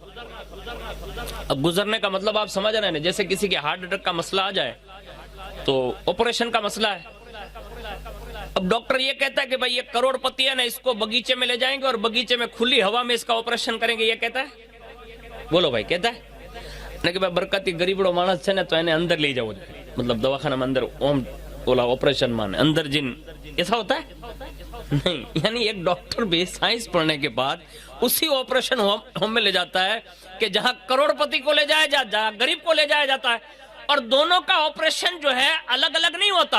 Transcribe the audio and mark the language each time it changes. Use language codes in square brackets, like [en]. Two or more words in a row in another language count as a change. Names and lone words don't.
[ur] اب گزرنے کا مطلب آپ سمجھ رہے ہیں, جیسے کسی کے ہارٹ اٹیک کا مسئلہ آ جائے تو آپریشن کا مسئلہ ہے. اب ڈاکٹر یہ کہتا ہے کہ بھائی یہ کروڑ پتی ہے نا, اس کو باغیچے میں لے جائیں گے اور باغیچے میں کھلی ہوا میں اس کا آپریشن کریں گے, یہ کہتا ہے؟ بولو بھائی, کہتا ہے کہ بھائی برکتی [gu] ગરીબડો માણસ છે ને તો એને અંદર લઈ જાવો, [ur] مطلب دواخانہ میں اندر [gu] ઓલા ઓપરેશન માંહે અંદર જન, [ur] ایسا ہوتا ہے نہیں. یعنی ایک ڈاکٹر بھی سائنس پڑھنے کے بعد اسی آپریشن ہوم میں لے جاتا ہے کہ جہاں کروڑ پتی کو لے جایا جہاں غریب کو لے جایا جاتا ہے, اور دونوں کا آپریشن جو ہے الگ الگ نہیں ہوتا.